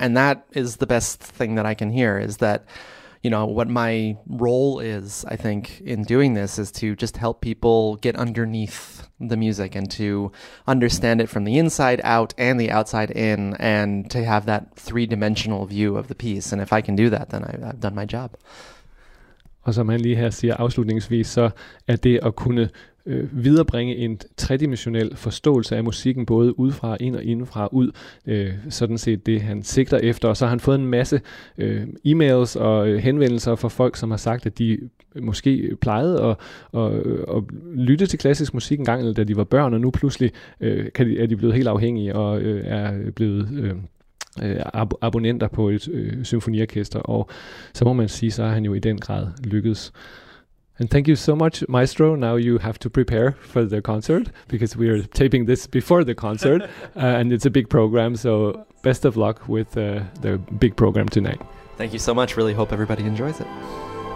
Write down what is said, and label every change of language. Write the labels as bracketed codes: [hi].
[en] And that is the best thing that I can hear, is that, you know, what my role is, I think, in doing this is to just help people get underneath the music and to understand it from the inside out and the outside in, and to have that three-dimensional view of the piece. And if I can do that, then I've done my job. [da] Og som han lige her siger afslutningsvis, så er det at kunne viderebringe en tredimensionel forståelse af musikken, både udefra, ind og indefra, ud, sådan set det, han sigter efter. Og så har han fået en masse e-mails og henvendelser fra folk, som har sagt, at de måske plejede at lytte til klassisk musik engang, eller da de var børn, og nu pludselig er de blevet helt afhængige og er blevet abonnenter på et symfoniorkester, og så må man sige, så er han jo i den grad lykkedes. [en] And thank you so much, Maestro. Now you have to prepare for the concert, because we are taping this before the concert, and it's a big program, so best of luck with the big program tonight. Thank you so much. Really hope everybody enjoys it.